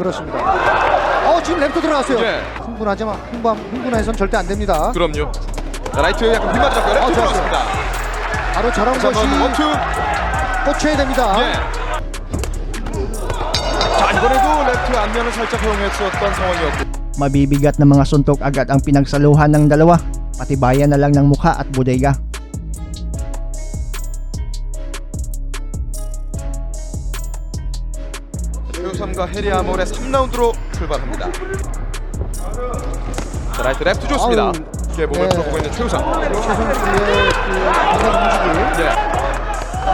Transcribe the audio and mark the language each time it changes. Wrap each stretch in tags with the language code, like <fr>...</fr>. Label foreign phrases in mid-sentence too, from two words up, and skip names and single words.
<ko>그렇습니다. 지금 랩도 들어갔어요. 흥분하지만 흥분해서는 절대 안 됩니다. 그럼요. 자, 라이트 약간 빗맞았고요. 랩트 들어갔습니다. 바로 저런 것이 원투. 꽂혀야 됩니다. 자, 이번에도 랩트 안면을 살짝 허용했었던 상황이었고.</ko> <tl>Mabibigat na mga suntok agad ang pinagsaluhan ng dalawa, patibayan na lang ng mukha at bodega.</tl> <ko>최우삼과 헤리 아몰의 3라운드로 출발합니다. 자, 라이트 랩트 좋습니다. 몸을 풀어보고 있는 최우삼. 최 선수의 그 방금 움직임</ko>